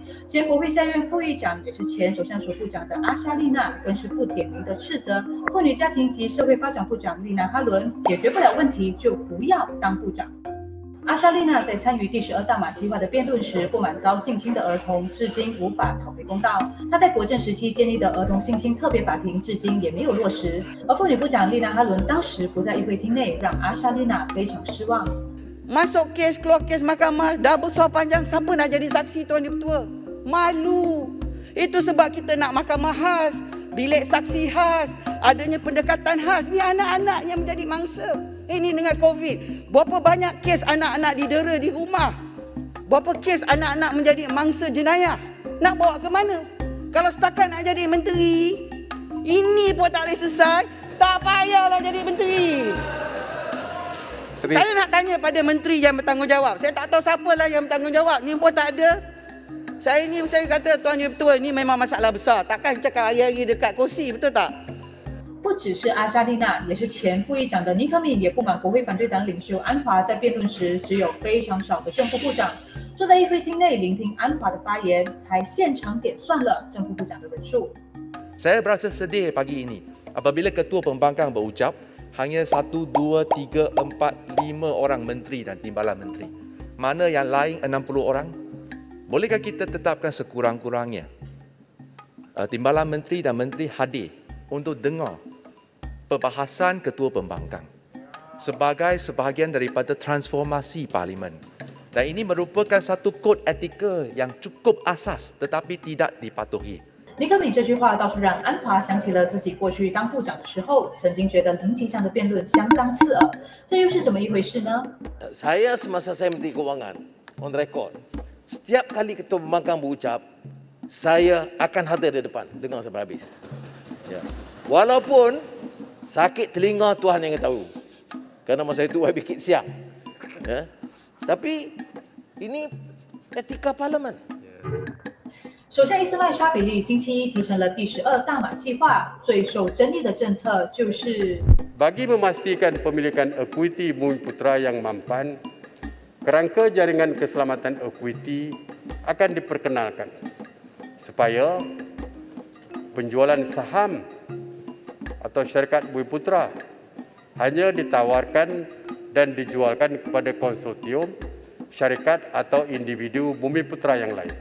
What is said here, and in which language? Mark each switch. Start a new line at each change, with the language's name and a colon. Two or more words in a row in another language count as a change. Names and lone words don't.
Chinese: 前国会下院副议长也是前首相署部长的阿莎丽娜，更是不点名的斥责妇女家庭及社会发展部长丽娜哈伦，解决不了问题就不要当部长。阿莎丽娜在参与第12大马计划的辩论时，不满遭性侵的儿童至今无法讨回公道。她在国政时期建立的儿童性侵特别法庭至今也没有落实。而妇女部长丽娜哈伦当时不在议会厅内，让阿莎丽娜非常失望。
Malay: Masuk kes, keluar kes mahkamah, dah besar panjang, siapa nak jadi saksi Tuan Yang Bertua? Malu. Itu sebab kita nak mahkamah khas, bilik saksi khas, adanya pendekatan khas. Ni anak-anak yang menjadi mangsa. Ini dengan COVID, berapa banyak kes anak-anak didera di rumah? Berapa kes anak-anak menjadi mangsa jenayah? Nak bawa ke mana? Kalau setakat nak jadi menteri, ini pun tak boleh selesai, tak payahlah jadi menteri. Saya nak tanya pada menteri yang bertanggungjawab. Saya tak tahu siapalah yang bertanggungjawab. Ni pun tak ada. Saya kata Tuan Yang Bertua, ni memang masalah besar. Takkan cakap hari-hari dekat kursi, betul tak?
Chinese: 不只是阿莎丽娜，也是前副议长的尼克米也不满国会反对党领袖安华在辩论时只有非常少的正副部长，坐在议会厅内聆听安华的发言，还现场点算了正副部长的人数。
Malay: Saya berasa sedih pagi ini apabila Ketua Pembangkang berucap hanya 1, 2, 3, 4, 5 orang menteri dan timbalan menteri. Mana yang lain 60 orang? Bolehkah kita tetapkan sekurang-kurangnya timbalan menteri dan menteri hadir untuk dengar perbahasan Ketua Pembangkang sebagai sebahagian daripada transformasi Parlimen. Dan ini merupakan satu kod etika yang cukup asas tetapi tidak dipatuhi.
Chinese: 尼克米这句话倒是让安华想起了自己过去当部长的时候，曾经觉得林吉祥的辩论相当刺耳，这又是怎么一回事呢？
Malay: Saya semasa saya Menteri Kewangan,
English: on record,
Malay: setiap kali Ketua Pembangkang berucap, saya akan hadir di depan, dengar sampai habis. Ya. Walaupun sakit telinga Tuhan yang tahu, kerana masa itu saya bikin siang. Ya. Tapi ini etika Parlimen.
Chinese: 首相伊斯麦沙比利星期一提成了第12大马计划，最受争议的政策就是
Malay: bagi memastikan pemilikan ekuiti Bumi Putra yang mampan, kerangka jaringan keselamatan ekuiti akan diperkenalkan supaya penjualan saham atau syarikat Bumi Putra hanya ditawarkan dan dijualkan kepada konsortium, syarikat atau individu Bumi Putra yang lain.